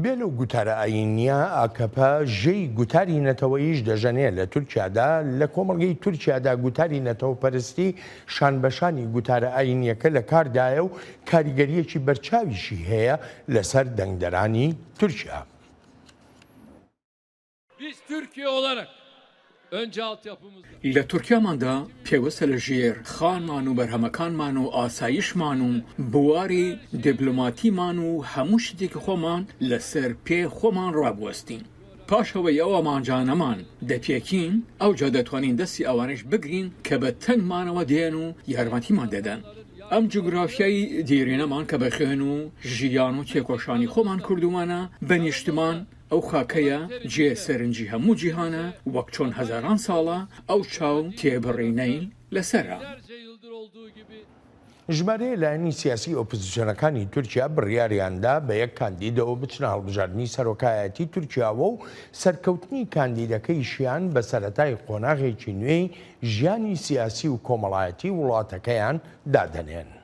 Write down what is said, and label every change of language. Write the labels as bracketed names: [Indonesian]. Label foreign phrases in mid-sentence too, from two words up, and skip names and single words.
[Central Kurdish] بێ لەو گوتارە ئاینیە ئاکەپە ژێی گوتاری نەتەوەییش دەژەنێت لە تورکیادا لە کۆمەڵگەی تورکیادا گوتاری نەتەوە پەرستی شانبەشانی گوتارە ئاینیەکە لە کاردایە و کاریگەریەکی بەرچاویشی هەیە لەسەر دەنگدەرانی تورکیا. [Turkish] Biz Türkiye olarak önce altyapımızda [Central Kurdish] لە تورکیاماندا پێوەستە لە ژێر خانمان و بەرهەمەکانمان و ئاسایشمان و بواری دیبلۆماتیمان و هەموو شتێکی خۆمان لەسەر پێ خۆمان ڕابوەستین. پاشەوەی ئەوەمانجانەمان دەپێکین ئەوجا دەتوانین دەستی ئەوانش بگرین کە بە تەنگمانەوە دێن و یارمەتیمان دەدەن. ئەم جوگرافیایی دیرینەمان کە بەخێن و ژیان و تێکۆشانی خۆمان کردومانە بە نیشتمان ئەو خاکەیە جێ سەرنجی هەموو جیهانە وەک چۆن هەزاران ساڵە ئەو چاو تێبڕینەی لەسەرە. [Turkish] binlerce yıldır olduğu gibi [Central Kurdish] ژمارەیە لایەنی سیاسی ئۆپۆزیسیۆنەکانی تورکیا بڕیاریاندا بە یەک کاندیدەوە بچنە هەڵبژاردننی سەرۆکایەتی تورکیاوە و سەرکەوتنی کاندیدەکەیشیان بە سەرەتای قۆناغێکی نوێی ژیانی سیاسی و کۆمەڵایەتی وڵاتەکەیان دادەنێن.